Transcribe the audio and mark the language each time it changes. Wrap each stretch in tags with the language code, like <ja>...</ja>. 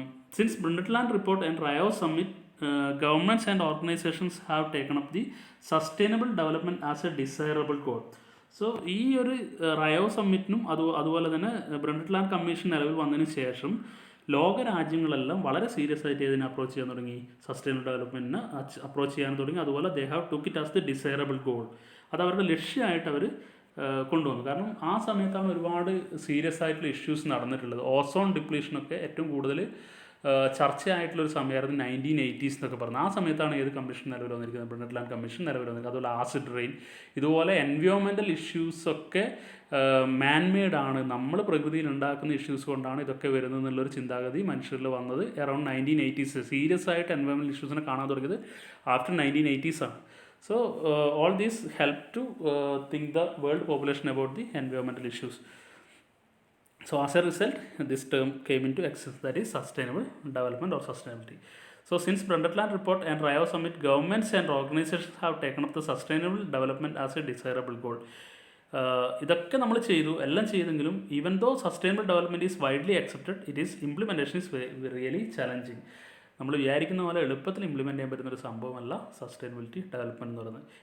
<en>Since Brundtland report and Rio Summit, governments and organizations have taken up the sustainable development as a desirable goal.</en> <ml>So ഈ ഒരു റയോ സമ്മിറ്റിനും അതുപോലെ തന്നെ ബ്രണ്ടറ്റ്ലാൻഡ് commission നിലവിൽ വന്നതിന് ശേഷം ലോകരാജ്യങ്ങളെല്ലാം വളരെ സീരിയസ് ആയിട്ട് ഇതിനെ അപ്രോച്ച് ചെയ്യാൻ തുടങ്ങി, സസ്റ്റൈനബിൾ ഡെവലപ്മെൻറ്റിനെ അപ്രോച്ച് ചെയ്യാൻ തുടങ്ങി.</ml> <en>അതുപോലെ they have took it as the desirable goal.</en> <ml>അത് അവരുടെ ലക്ഷ്യമായിട്ട് അവർ കൊണ്ടുവന്നു. കാരണം ആ സമയത്താണ് ഒരുപാട് സീരിയസ് ആയിട്ടുള്ള ഇഷ്യൂസ് നടന്നിട്ടുള്ളത്. ഓസോൺ ഡിപ്ലീഷനൊക്കെ ഏറ്റവും കൂടുതൽ ചർച്ചയായിട്ടുള്ളൊരു സമയമായിരുന്നു 1980s എന്നൊക്കെ പറഞ്ഞു. ആ സമയത്താണ് ഏത് കമ്മീഷൻ നിലവിൽ വന്നിരിക്കുന്നത്, ബ്രണ്ടറ്റ്ലാൻഡ് കമ്മീഷൻ നിലവിൽ വന്നിരിക്കുന്നത്. അതുപോലെ ആസിഡ് റെയിൻ, ഇതുപോലെ എൻവയോൺമെൻറ്റൽ ഇഷ്യൂസൊക്കെ മാൻമെയ്ഡ് ആണ്, നമ്മൾ പ്രകൃതിയിൽ ഉണ്ടാക്കുന്ന ഇഷ്യൂസ് കൊണ്ടാണ് ഇതൊക്കെ വരുന്നത് എന്നുള്ളൊരു ചിന്താഗതി മനുഷ്യരിൽ വന്നത് അറൗണ്ട് 1980s. സീരിയസ് ആയിട്ട് എൻവയോൺമെൻറ്റൽ ഇഷ്യൂസിനെ കാണാൻ തുടങ്ങിയത് ആഫ്റ്റർ 1980s ആണ്.</ml> <en>So all these help to think the world population about the environmental issues. So as a result, this term came into existence, that is sustainable development or sustainability. So since Brundtland report and Rio Summit, governments and organizations have taken up the sustainable development as a desirable goal.</en> <ml>ഇതൊക്കെ നമ്മൾ ചെയ്തു, എല്ലാം ചെയ്തെങ്കിലും</ml> <en>Even though sustainable development is widely accepted, it is implementation is really challenging.</en> <ml>നമ്മൾ വിചാരിക്കുന്ന പോലെ എളുപ്പത്തിൽ implement ചെയ്യാൻ പറ്റുന്നൊരു സംഭവമല്ല സസ്റ്റൈനബിലിറ്റി ഡെവലപ്മെൻറ്റ് എന്ന് പറയുന്നത്.</ml>